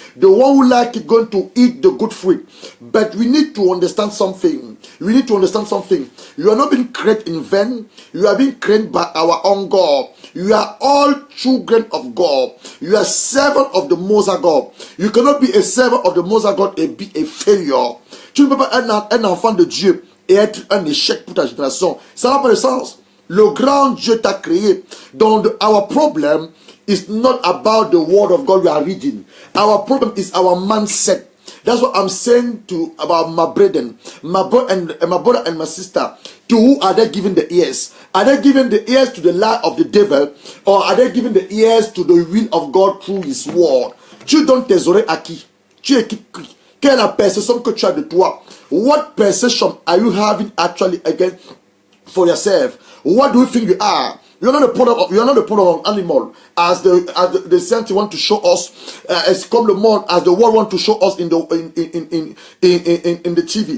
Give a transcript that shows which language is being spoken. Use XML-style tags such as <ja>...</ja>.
<en>The one who like it going to eat the good fruit. But we need to understand something. We need to understand something. You are not being created in vain. You are being created by our own God. You are all children of God. You are servant of the Most High God. You cannot be a servant of the Most High God and be a failure.</en> <fr>Tu ne peux pas être un enfant de Dieu et être un échec pour ta génération. Ça n'a pas de sens. Le grand Dieu t'a créé.</fr> <en>Donc, our problem is not about the word of God we are reading. Our problem is our mindset. That's what I'm saying to about my brethren, my brother and my sister. To who are they giving the ears? Are they giving the ears to the lie of the devil, or are they giving the ears to the will of God through His word?</en> <fr>Tu donnes tes oreilles à qui? Tu écoutes qui? Quelle est la perception que tu as de toi?</fr> <en>What perception are you having actually again for yourself? What do you think you are? You're not a product of an animal, as the saints want to show us, as come the monde, as the world want to show us in the TV.</en>